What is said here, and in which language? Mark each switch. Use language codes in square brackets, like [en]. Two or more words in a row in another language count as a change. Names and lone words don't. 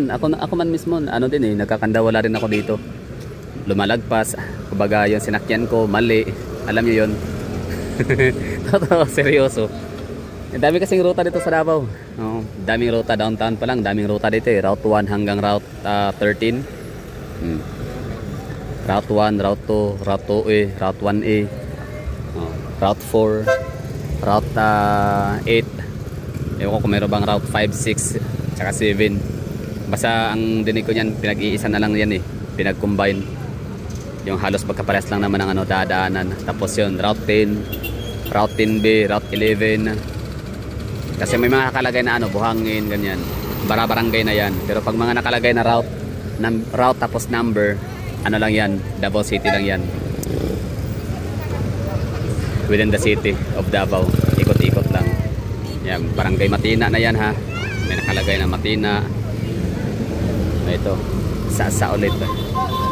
[tl] Ako man mismo nagkakandawala rin ako dito. Lumalagpas, kumbaga yung sinakyan ko mali. Alam niyo yun. Totoo, seryoso. Dami kasing ruta dito sa Davao. Daming ruta, downtown pa lang, daming ruta dito Route 1 hanggang Route 13. Route 1, Route 2, Route 2A, Route 1A, Route 4, Route 8. Ewan ko kung meron bang Route 5, 6, tsaka 7. Basta ang dinig ko niyan, pinag-iisa na lang yan pinag-combine. Yung halos magkaparehas lang naman ang dadaanan. Tapos yun, Route 10, Route 10B, Route 11. Kasi may mga nakalagay na buhangin, ganyan. Bara-barangay na yan. Pero pag mga nakalagay na route tapos number, lang yan, Davao City lang yan. [en] Within the city of Davao, ikot-ikot lang. [tl] Yan, barangay Matina na yan ha. May nakalagay na Matina. Ito, Sa-sa ulit.